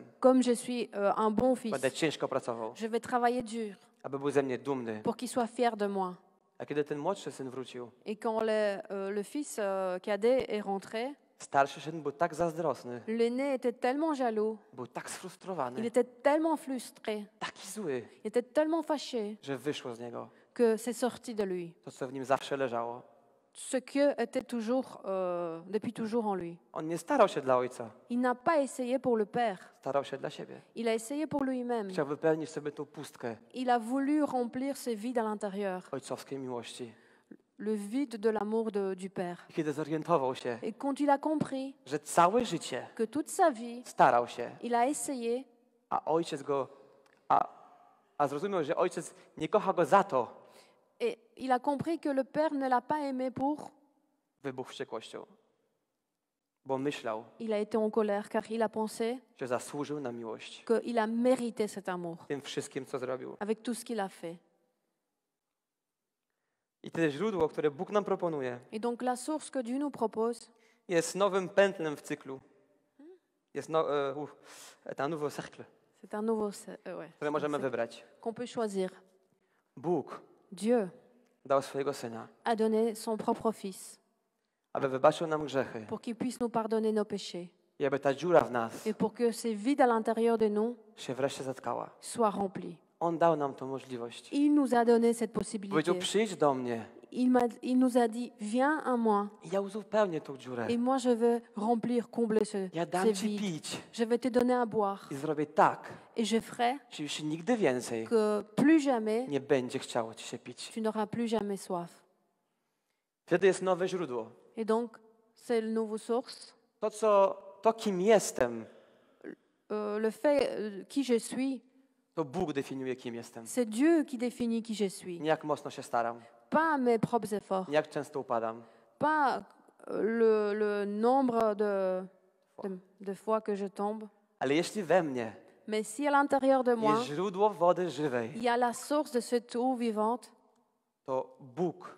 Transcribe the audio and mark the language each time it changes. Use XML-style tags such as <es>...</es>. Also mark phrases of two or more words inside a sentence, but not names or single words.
<fr>comme je suis un bon fils.</fr> <pl>Będę ciężko pracował,</pl> <fr>Je vais travailler dur</fr> <pl>aby był ze mnie dumny.</pl> <fr>pour qu'il soit fier de moi.</fr> <pl>A kiedy ten młodszy syn wrócił,</pl> <fr>Et quand le fils cadet est rentré,</fr> <pl>starszy syn był tak zazdrosny,</pl> <fr>l'aîné était tellement jaloux,</fr> <pl>był tak</pl> <fr>il</fr> <pl>sfrustrowany,</pl> <fr>était tellement frustré,</fr> <pl>taki zły,</pl> <fr>il était tellement fâché</fr> <pl>że wyszło z niego</pl> <fr>que c'est sorti de lui.</fr> <pl>to, co w nim zawsze leżało.</pl> <fr>Ce que était toujours, depuis toujours en lui.</fr> <pl>On nie starał się dla ojca,</pl> <fr>Il n'a pas essayé pour le Père,</fr> <pl>starał się dla siebie.</pl> <fr>il a essayé pour lui-même.</fr> <pl>Chciał wypełnić sobie tą pustkę</pl> <fr>Il a voulu remplir ce vide à l'intérieur,</fr> <pl>ojcowskiej miłości.</pl> <fr>le vide de l'amour du Père.</fr> <pl>I kiedy zorientował się,</pl> <fr>Et quand il a compris</fr> <pl>że całe życie</pl> <fr>que toute sa vie,</fr> <pl>starał się,</pl> <fr>il a essayé,</fr> <pl>a ojciec go, a zrozumiał, że ojciec nie kocha go za to,</pl> <fr>et il a compris que le Père ne l'a pas aimé pour,</fr> <pl>wybuchł wściekłością. Bo myślał,</pl> <fr>il a été en colère car il a pensé</fr> <pl>że zasłużył na miłość</pl> <fr>qu'il a mérité cet amour</fr> <pl>tym wszystkim, co zrobił.</pl> <fr>avec tout ce qu'il a fait.</fr> <pl>I to źródło, które Bóg nam proponuje,</pl> <fr>Et donc la source que Dieu nous propose,</fr> <pl>jest nowym pętlem w cyklu.</pl> <fr>Jest un nouveau cercle, c'est un nouveau, ouais,</fr> <pl>które możemy wybrać.</pl> <fr>qu'on peut choisir.</fr> <pl>Bóg</pl> <fr>Dieu</fr> <pl>dał swojego Syna,</pl> <fr>a donné son propre Fils</fr> <pl>aby wybaczył nam grzechy</pl> <fr>pour qu'il puisse nous pardonner nos péchés</fr> <pl>i aby ta dziura w nas</pl> <fr>et pour que ce vide à l'intérieur de nous</fr> <pl>się wreszcie zatkała.</pl> <fr>soit rempli.</fr> <pl>On dał nam tą możliwość.</pl> <fr>Il nous a donné cette possibilité.</fr> <pl>Powiedział, przyjdź do mnie</pl> <fr>Il nous a dit, viens à moi</fr> <pl>i ja uzupełnię tą dziurę.</pl> <fr>et moi je vais remplir, combler</fr> <pl>Ja</pl> <fr>ce</fr> <pl>dam ci</pl> <fr>vide.</fr> <pl>pić</pl> <fr>Je vais te donner à boire</fr> <pl>i zrobię tak,</pl> <fr>et je ferai</fr> <pl>że już nigdy więcej</pl> <fr>que plus jamais</fr> <pl>nie będzie chciało ci się pić.</pl> <fr>tu n'auras plus jamais soif.</fr> <pl>Wtedy jest nowe źródło.</pl> <fr>Et donc, c'est le nouveau source.</fr> <pl>To kim jestem,</pl> <fr>Le fait qui je suis,</fr> <pl>to Bóg definiuje, kim jestem.</pl> <fr>c'est Dieu qui définit qui je suis.</fr> <pl>Nie jak mocno się staram,</pl> <fr>Pas mes propres efforts,</fr> <pl>nie jak często upadam,</pl> <fr>pas le nombre de fois que je tombe.</fr> <pl>ale jeśli we mnie</pl> <fr>Mais si à l'intérieur de moi,</fr> <pl>jest źródło wody żywej,</pl> <fr>il y a la source de cette eau vivante,</fr> <pl>to Bóg</pl>